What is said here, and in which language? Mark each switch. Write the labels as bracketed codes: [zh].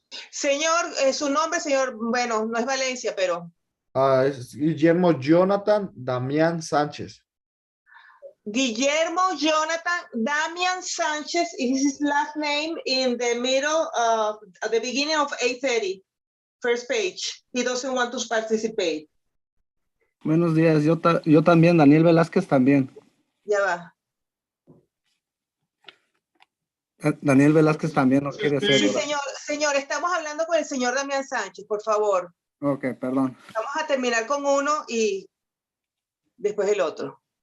[es] Señor, su nombre, señor, bueno, no es Valencia, pero Es Guillermo Jonathan Damián Sánchez. [en] Guillermo Jonathan Damian Sanchez is his last name in the middle of at the beginning of 830, first page. He doesn't want to participate. [es] Buenos días, yo también, Daniel Velázquez también. Ya va. Daniel Velázquez también no quiere ser. Sí, señor, estamos hablando con el señor Damián Sánchez, por favor. Ok, perdón. Vamos a terminar con uno y después el otro.